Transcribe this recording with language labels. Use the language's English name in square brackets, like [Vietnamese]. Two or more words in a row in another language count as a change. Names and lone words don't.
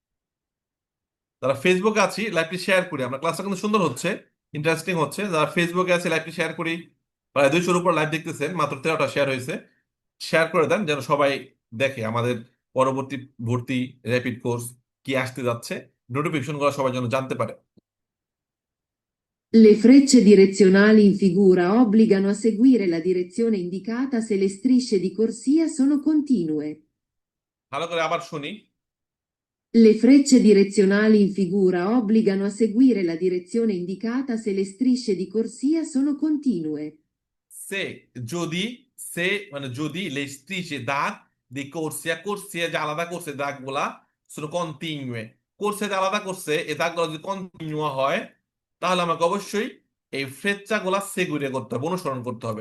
[Bangla] তারা ফেসবুকে আছি, লাইভটি শেয়ার করি, আমরা ক্লাসটা কিন্তু সুন্দর হচ্ছে। ইন্টারেস্টিং হচ্ছে, যারা ফেসবুকে আছে লাইভটি শেয়ার করি, প্রায় 200-র উপর লাইভ দেখতেছেন, মাত্র 13টা শেয়ার হয়েছে। শেয়ার করে দেন যেন সবাই দেখে আমাদের পরবর্তী ভর্তি র্যাপিড কোর্স কি আসতে যাচ্ছে, নোটিফিকেশন গুলো সবাই যেন জানতে পারে। [Italian] Le frecce direzionali in figura obbligano a seguire la direzione indicata se le strisce di corsia sono continue. [Bangla] ভালো করে আবার শুনি। [Italian] Le frecce direzionali in figura obbligano a seguire la direzione indicata se le strisce di corsia sono continue. [Bangla] সে যদি, সে মানে যদি, [Italian] le strisce [Bangla] দাগ [Italian] di corsia, [Bangla] corsia যে আলাদা করছে দাগগুলা, [Italian] sono continue, [Bangla] corsia যে আলাদা করছে এই দাগগুলো যদি কন্টিনিউ হয়, তাহলে আমাকে অবশ্যই এই ফ্রেচ্চা গুলা সেগুরে করতে হবে, অনুসরণ করতে হবে।